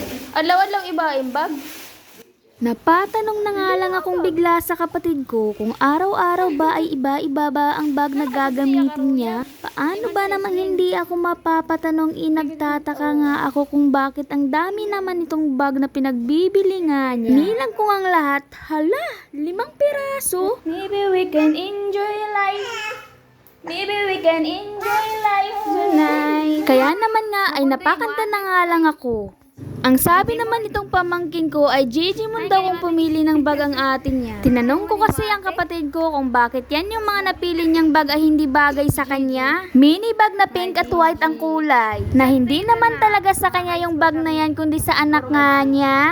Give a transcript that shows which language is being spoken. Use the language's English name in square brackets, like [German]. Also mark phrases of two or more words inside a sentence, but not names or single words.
[Waray] Adlaw-adlaw iba imbag. [Filipino] Napatanong na nga lang akong bigla sa kapatid ko kung araw-araw ba ay iba-iba ba ang bag na gagamitin niya. Paano ba naman hindi ako mapapatanong, nagtataka nga ako kung bakit ang dami naman itong bag na pinagbibili nga niya. Nilang ko ang lahat, hala, 5 piraso. [English] Maybe we can enjoy life. Maybe we can enjoy life tonight. [Filipino] Kaya naman nga ay napakanta na nga lang ako. Ang sabi naman nitong pamangkin ko ay Gigi mo daw kung pumili ng bag ang atin niya. Tinanong ko kasi ang kapatid ko kung bakit yan yung mga napili niyang bag ay hindi bagay sa kanya. Mini bag na pink at white ang kulay. Na hindi naman talaga sa kanya yung bag na yan kundi sa anak nga niya.